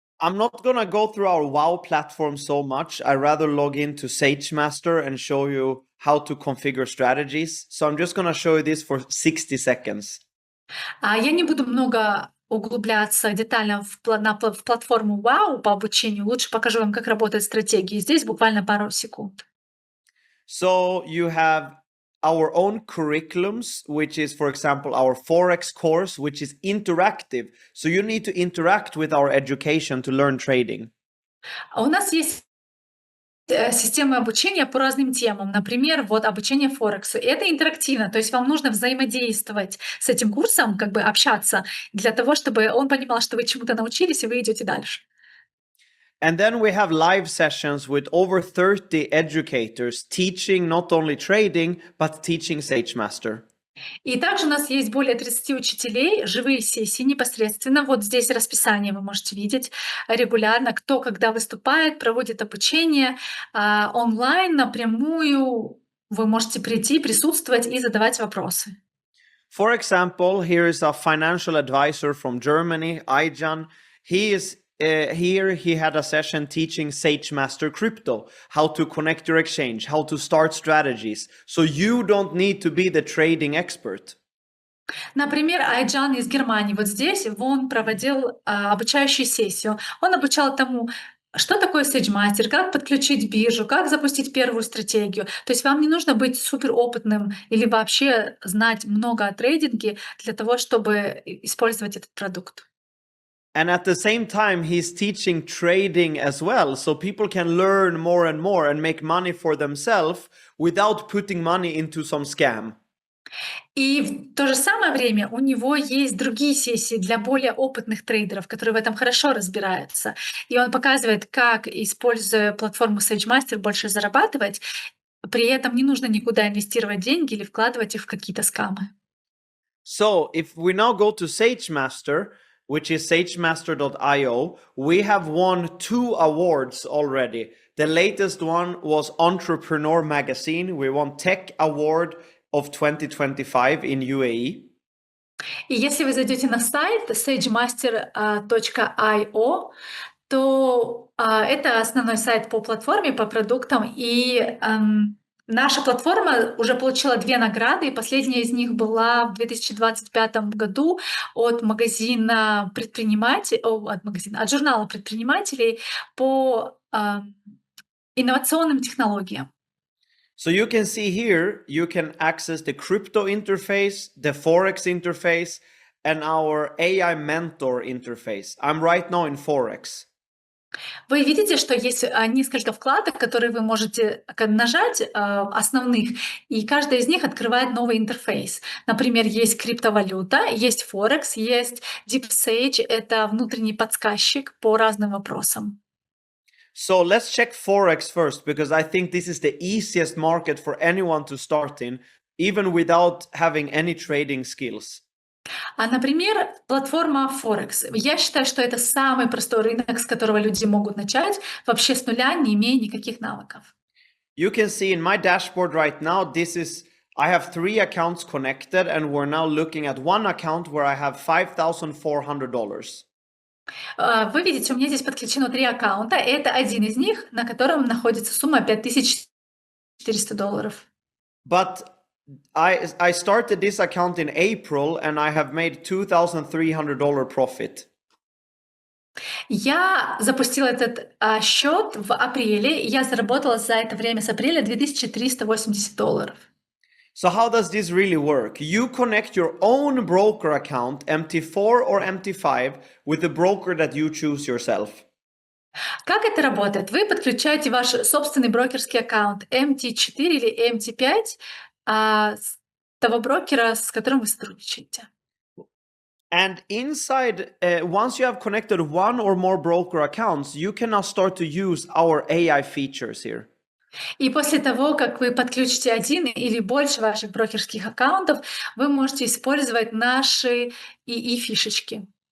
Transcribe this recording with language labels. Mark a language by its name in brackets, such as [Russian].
[English] I'm not going to go through our WoW platform so much. I rather log into SageMaster and show you how to configure strategies. So I'm just going to show you this for 60 seconds. [Russian] Я не буду много углубляться детально в платформу Wow по обучению. Лучше покажу вам, как работают стратегии. Здесь буквально пару секунд. [English] So you have our own curriculums, which is, for example, our Forex course, which is interactive. So you need to interact with our education to learn trading. [Russian] У нас есть системы обучения по разным темам. Например, вот обучение Форексу. И это интерактивно, то есть вам нужно взаимодействовать с этим курсом, как бы общаться, для того, чтобы он понимал, что вы чему-то научились, и вы идете дальше. [English] And then we have live sessions with over 30 educators teaching not only trading, but teaching SageMaster. [Russian] И также у нас есть более 30 учителей, живые сессии непосредственно. Вот здесь расписание вы можете видеть регулярно, кто когда выступает, проводит обучение онлайн, напрямую. Вы можете прийти, присутствовать и задавать вопросы. [English] For example, here is a financial advisor from Germany, Ayjan. He is here. He had a session teaching SageMaster Crypto, how to connect your exchange, how to start strategies. So you don't need to be the trading expert. [Russian] Например, Айджан из Германии. Вот здесь он проводил обучающую сессию. Он обучал тому, что такое SageMaster, как подключить биржу, как запустить первую стратегию. То есть вам не нужно быть суперопытным или вообще знать много о трейдинге для того, чтобы использовать этот продукт. [English] And at the same time, he's teaching trading as well. So people can learn more and make money for themselves without putting money into some scam. [Russian] И в то же самое время у него есть другие сессии для более опытных трейдеров, которые в этом хорошо разбираются. И он показывает, как, используя платформу SageMaster, больше зарабатывать. При этом не нужно никуда инвестировать деньги или вкладывать их в какие-то скамы. [English] So if we now go to SageMaster, which is sagemaster.io, we have won 2 awards already. The latest one was Entrepreneur Magazine. We won Tech Award of 2025 in UAE. [Russian] И если вы зайдете на сайт sagemaster.io, то это основной сайт по платформе, по продуктам. И наша платформа уже получила 2 награды, и последняя из них была в 2025 году от от журнала предпринимателей по инновационным технологиям. [English] So you can see here, you can access the crypto interface, the Forex interface, and our AI mentor interface. I'm right now in Forex. [Russian] Вы видите, что есть несколько вкладок, которые вы можете нажать, основных, и каждая из них открывает новый интерфейс. Например, есть криптовалюта, есть Форекс, есть DeepSage — это внутренний подсказчик по разным вопросам. [English] So let's check Forex first, because I think this is the easiest market for anyone to start in, even without having any trading skills. [Russian] Например, платформа Форекс. Я считаю, что это самый простой рынок, с которого люди могут начать вообще с нуля, не имея никаких навыков. [English] You can see in my dashboard right now, I have 3 accounts connected, and we're now looking at one account where I have $5,400. [Russian] Вы видите, у меня здесь подключено 3 аккаунта. Это один из них, на котором находится сумма $5400. [English] But I started this account in April, and I have made $2,300 profit. [Russian] Я запустила этот счет в апреле, и я заработала за это время с апреля $2380. [English] So how does this really work? You connect your own broker account, MT4 or MT5, with the broker that you choose yourself. [Russian] Как это работает? Вы подключаете ваш собственный брокерский аккаунт MT4 или MT5 с того брокера, с которым вы сотрудничаете. [English] And inside, once you have connected one or more broker accounts, you can now start to use our AI features here. [Russian] И после того, как вы подключите один или больше ваших брокерских аккаунтов, вы можете использовать наши ИИ-фишечки.